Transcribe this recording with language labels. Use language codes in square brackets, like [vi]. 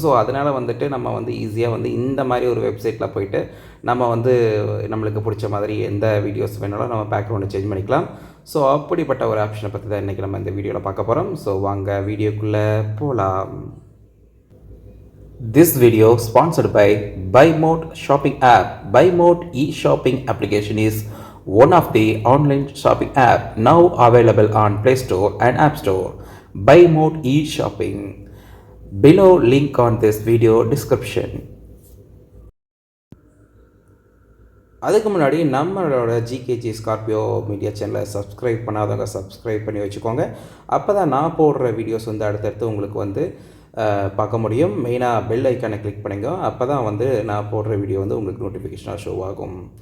[ta] So அதனால் நம்ம ஈஸியாக இந்த மாதிரி ஒரு வெப்சைட்டில் போயிட்டு நம்ம நம்மளுக்கு பிடிச்ச மாதிரி எந்த வீடியோஸ் வேணாலும் நம்ம பேக்ரவுண்டை சேஞ்ச் பண்ணிக்கலாம். ஸோ அப்படிப்பட்ட ஒரு ஆப்ஷனை பற்றி தான் இன்றைக்கி நம்ம இந்த வீடியோவில் பார்க்க போகிறோம். ஸோ வாங்க வீடியோக்குள்ளே போகலாம். [en] This video sponsored by BuyMode shopping app. BuyMode e-shopping application is one of the online shopping app now available on Play Store and App Store. BuyMode e-shopping. Below link on this video description. [ta] அதுக்கு முன்னாடி நம்மளோட GKG Scorpio media சேனலை subscribe பண்ணாதவங்க subscribe பண்ணி வச்சுக்கோங்க. அப்போ தான் நான் போடுற வீடியோஸ் அடுத்தடுத்து உங்களுக்கு பார்க்க முடியும். மெயினாக பெல் ஐக்கானை கிளிக் பண்ணுங்க. அப்போ தான் நான் போடுற வீடியோ உங்களுக்கு நோட்டிஃபிகேஷனாக ஷோ ஆகும்.